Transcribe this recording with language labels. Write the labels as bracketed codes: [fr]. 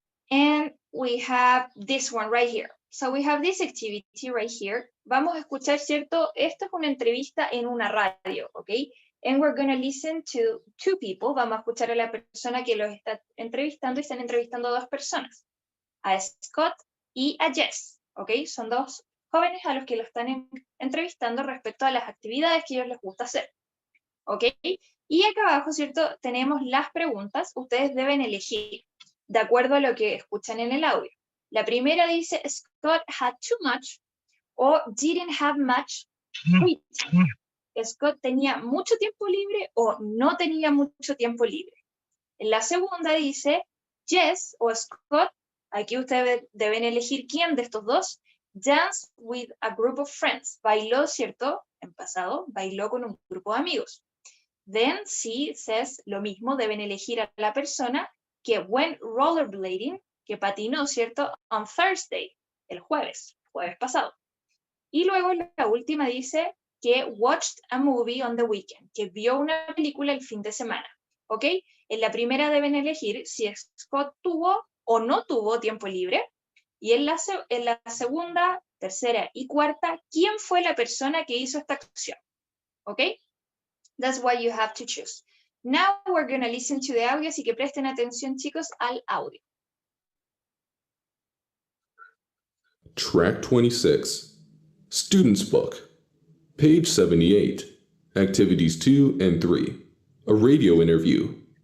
[en] And we have this one right here. So we have this activity right here. [es] Vamos a escuchar, ¿cierto? Esto es una entrevista en una radio, ¿ok? [en] And we're going to listen to 2 people. [es] Vamos a escuchar a la persona que los está entrevistando y están entrevistando a 2 personas. A Scott y a Jess, ¿ok? Son 2 jóvenes a los que lo están entrevistando respecto a las actividades que a ellos les gusta hacer, ¿ok? Y acá abajo, ¿cierto? Tenemos las preguntas. Ustedes deben elegir de acuerdo a lo que escuchan en el audio. La primera dice, [en] Scott had too much o didn't have much free time. [es] Scott tenía mucho tiempo libre o no tenía mucho tiempo libre. En la segunda dice, Jess o Scott, aquí ustedes deben elegir quién de estos dos, [en] danced with a group of friends. [es] Bailó, ¿cierto? en pasado, bailó con un grupo de amigos. [en] Then she says [es] lo mismo, deben elegir a la persona que [en] went rollerblading, [es] que patinó, ¿cierto? [en] On Thursday, [es] el jueves pasado. Y luego la última dice que [en] watched a movie on the weekend, [es] que vio una película el fin de semana, ¿ok? En la primera deben elegir si Scott tuvo o no tuvo tiempo libre, y en la segunda, tercera y cuarta, ¿quién fue la persona que hizo esta acción? ¿Ok? [en] That's what you have to choose. Now we're going to listen to the audio, [es] así que presten atención, chicos, al audio. [en] Track 26, Student's Book, page 78, Activities 2 and 3, a radio interview.